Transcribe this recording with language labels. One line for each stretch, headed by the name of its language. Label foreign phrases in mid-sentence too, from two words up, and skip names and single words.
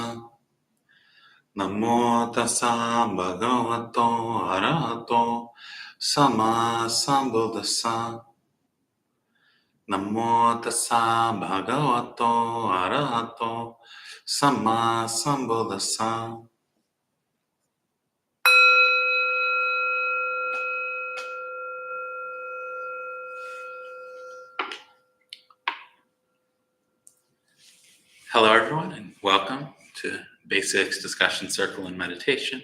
Pali: Namo tassa bhagavato arahato sama sambuddhassa. Namo tassa bhagavato arahato sama sambuddhassa.
English: Hello, everyone, and welcome to Basics Discussion Circle and Meditation.